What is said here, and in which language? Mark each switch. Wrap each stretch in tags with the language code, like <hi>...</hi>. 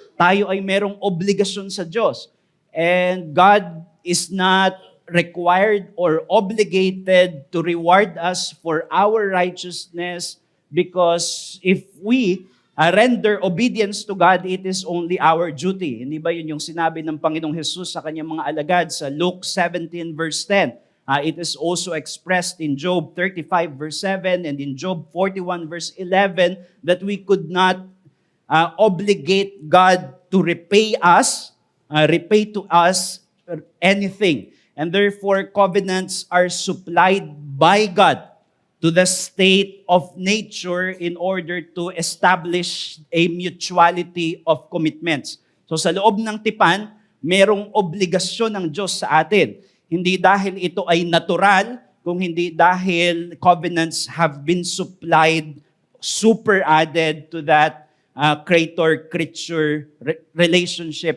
<tl>Tayo ay merong obligasyon sa Diyos.</tl> <en>And God is not required or obligated to reward us for our righteousness, because if we render obedience to God, it is only our duty.</en> <tl>Hindi ba yun yung sinabi ng Panginoong Jesus sa kanyang mga alagad sa Luke 17 verse 10?</tl> <en>It is also expressed in Job 35 verse 7 and in Job 41 verse 11 that we could not obligate God to repay to us anything. And therefore, covenants are supplied by God to the state of nature in order to establish a mutuality of commitments.</en> <tl>So sa loob ng tipan, merong obligasyon ng Diyos sa atin. Hindi dahil ito ay natural, kung hindi dahil</tl> <en>covenants have been supplied, super added to that creator-creature relationship.</en>